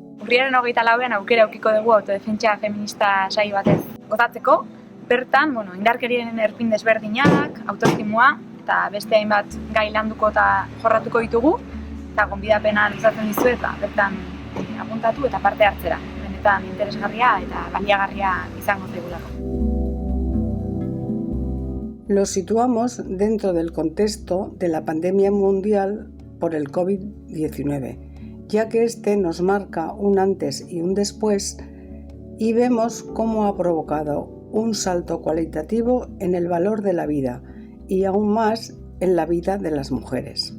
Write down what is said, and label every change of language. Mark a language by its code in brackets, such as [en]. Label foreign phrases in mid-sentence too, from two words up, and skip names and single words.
[eu] Urriaren 24an aukera aukiko dugu autodefentsa feminista saio batez gozatzeko. Bertan, indarkeriaren erpin desberdinak, autoestimua eta beste hainbat gai landuko eta jorratuko ditugu. Eta gonbidapena luzatzen dizuet, bertan apuntatu eta parte hartzera. Benetan interesgarria eta baliagarria izango zaigulako. [es] Lo situamos dentro del contexto de la pandemia mundial por el COVID-19, ya que este nos marca un antes y un después y vemos cómo ha provocado un salto cualitativo en el valor de la vida y aún más en la vida de las mujeres.